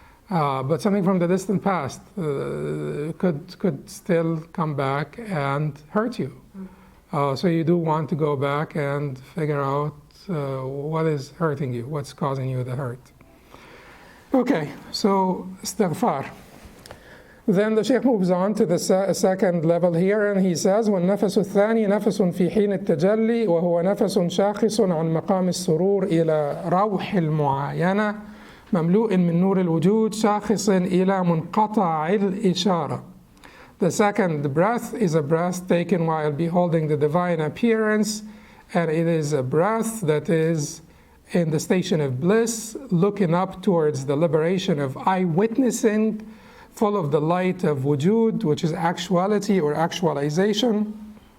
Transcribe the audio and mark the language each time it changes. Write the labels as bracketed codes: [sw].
[en] But something from the distant past could still come back and hurt you. So you do want to go back and figure out what is hurting you, what's causing you the hurt. Okay, so istighfar. Then the Shaykh moves on to the second level here, and he says, [ar] وَالنَّفَسُ الثَّانِي نَفَسٌ فِي حِينِ التَّجَلِّي وَهُوَ نَفَسٌ شَاخِصٌ عن مقام السرور إلى روح المعاينة مملوء من نور الوجود شاخص إلى منقطع الإشارة [en] The second breath is a breath taken while beholding the divine appearance, and it is a breath that is in the station of bliss, looking up towards the liberation of eye-witnessing, full of the light of wujud, which is actuality or actualization,